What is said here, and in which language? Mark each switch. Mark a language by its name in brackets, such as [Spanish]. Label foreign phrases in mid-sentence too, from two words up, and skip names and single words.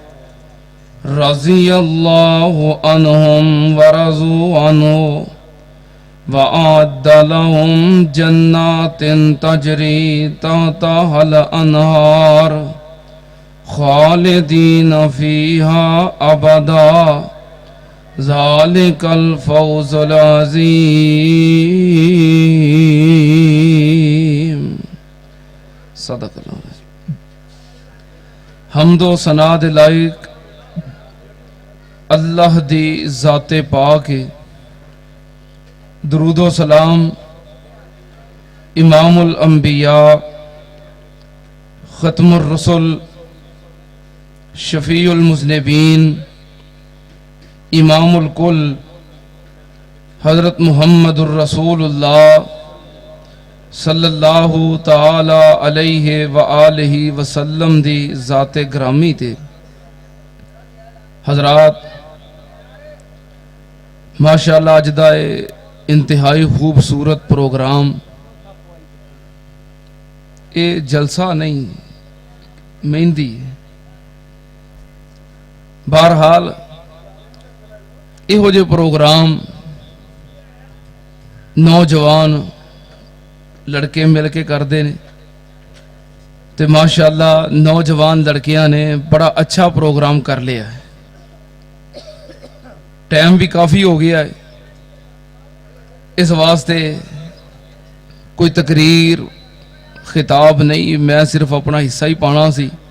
[Arabic] رضي الله عنهم ورضوا عنه وأعد لهم جنات تجري تحتها الأنهار خالدين فيها أبدا ذلك الفوز العظيم. صدق الله. [Punjabi] حمد و ثنا دے لائق اللہ دی ذاتِ پاک ہے. درود و سلام [Arabic] إمام الأنبياء ختم الرسل شفيع المذنبين إمام الكل حضرت محمد رسول الله صلى الله تعالى عليه وآله وسلم [Punjabi] دی ذاتِ گرامی تے. حضرات ماشاءاللہ اج دا انتہائی خوبصورت پروگرام, [Urdu] یہ جلسہ نہیں مہندی. [Punjabi] بہرحال اہو جے پروگرام نوجوان لڑکے مل کے کرتے نے تے ماشاءاللہ نوجوان لڑکیاں نے بڑا اچھا پروگرام کر لیا ہے. [Urdu] ٹائم بھی کافی ہو گیا ہے، اس واسطے کوئی تقریر خطاب نہیں، میں صرف اپنا حصہ ہی [Punjabi] پانا سی.